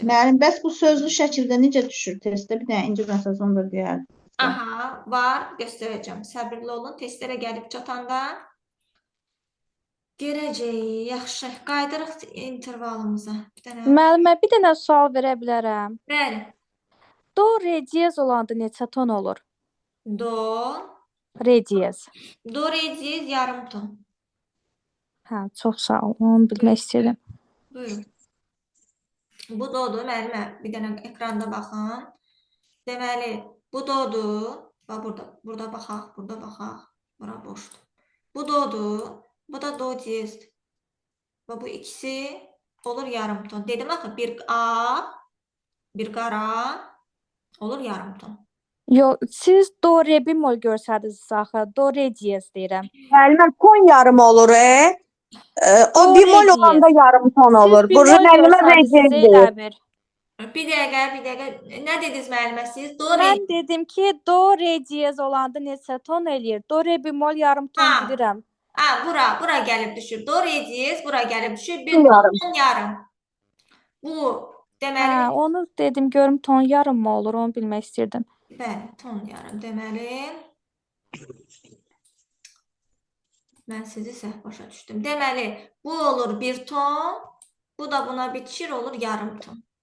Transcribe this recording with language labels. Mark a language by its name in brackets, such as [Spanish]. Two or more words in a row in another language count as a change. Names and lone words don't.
[Azerbaijani] Müəllim, bəs bu sözlü şəkildə necə düşür testdə? Bir dənə inci məsəl onu da deyərdim. Aha, var, göstərəcəm. Səbirli olun, testlərə gəlib çatanda görəcəyik. Yaxşı, qaydırıq intervalımıza. Bir dənə. Müəllimə, bir dənə sual verə bilərəm. Bəli. Do, re diyez olanda neçə ton olur? Do, Re diyez. do, re, diyez, yarım ton. Hə, çox sağ ol. Onu bilmək istəyirdim. Buyurun. Bu dodur, müəllimə. Bir dənə ekranda baxın. Deməli, bu dodur. Bax burada baxaq, burada baxaq. Bura boşdur. Bu dodur. Bu da do diyezdir. Və bu ikisi olur yarım ton. Dedim axı, bir A, bir qara olur yarım ton. Yox, siz do, re bemol görsədiniz axı. Do, re diyez deyirəm. Müəllimə ton yarım olur, o Do, bemol re olanda diyez. yarım ton olur. Siz Bu bemol müəllimə görsədiniz rejim Zeynəmir. Bir dəqiqə. Nə dediniz müəllimə siz? Do, re. Mən dedim ki, do, re diyez olanda neçə ton eləyir? Do, re bemol yarım ton Ha. bilirəm. Bura gəlib düşür. Do, re, diyez, bura gəlib düşür. Bir yarım. ton yarım. Bu deməli, Hə, onu dedim görüm ton yarım mı olur, onu bilmək istirdim. bəli, ton yarım. Deməli, mən sizi səhv başa düşdüm. Deməli, bu olur bir ton, bu da buna bitişir olur yarım ton.